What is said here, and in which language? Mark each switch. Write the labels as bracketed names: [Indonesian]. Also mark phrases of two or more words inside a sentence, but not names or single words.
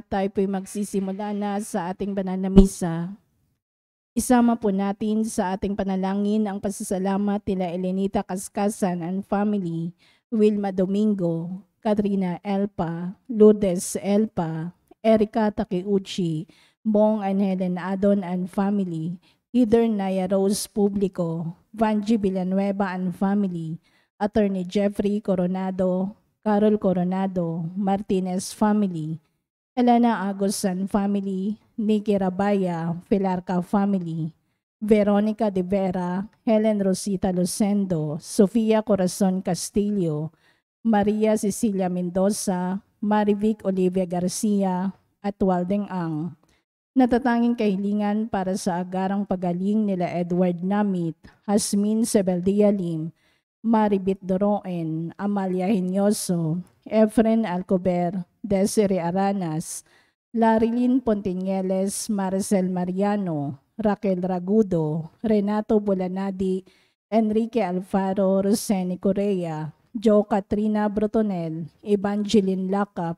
[Filipino] Tayo po'y magsisimula na sa ating banal na misa. Isama po natin sa ating panalangin ang pasasalamat nila Elenita Kaskasan [English] and family, [Filipino] Wilma Domingo, Katrina Elpa, Lourdes Elpa, Erica Takeuchi, Bong and Helen Adon [English] and family, [Filipino] Heather Naya Rose Publico, Vanji Villanueva [English] and family, [Filipino] Attorney Jeffrey Coronado, Carol Coronado, Martinez family, Elena Agosan family, Nikki Rabaya, Pilarca family, Veronica de Vera, Helen Rosita Lucendo, Sofia Corazon Castillo, Maria Cecilia Mendoza, Marivic Olivia Garcia, at Waldeng Ang. Natatanging kahilingan para sa agarang pagaling nila Edward Namit, Hasmin Sebeldia Lim, Maribit Doroen, Amalia Hinyoso, Efren Alcober, Desiree Aranas, Larilyn Pontinieles, Maricel Mariano, Raquel Ragudo, Renato Bulanadi, Enrique Alfaro, Roseni Correa, Jo Katrina Brotonel, Evangeline Lacap,